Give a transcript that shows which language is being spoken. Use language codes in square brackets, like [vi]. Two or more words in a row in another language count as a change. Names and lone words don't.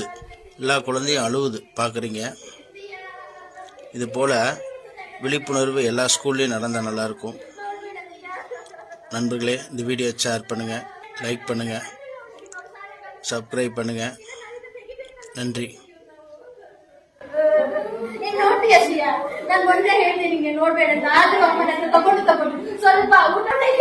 [ta] எல்லா குழந்தையும் அழுவுது பார்க்குறீங்க. இது போல் விழிப்புணர்வு எல்லா ஸ்கூல்லையும் நடந்தால் நல்லாயிருக்கும். நண்பர்களே, இந்த வீடியோ ஷேர் பண்ணுங்கள், லைக் பண்ணுங்கள், சப்ஸ்கிரைப் பண்ணுங்கள். நன்றி. [kn] ನಾನು ಮೊನ್ನೆ ಹೇಳ್ತೀನಿ ನಿಮಗೆ ನೋಡ್ಬೇಡ ಆದ್ರೂ ಅಮ್ಮನ ಹತ್ರ ತಗೊಂಡು ಸ್ವಲ್ಪ ಊಟ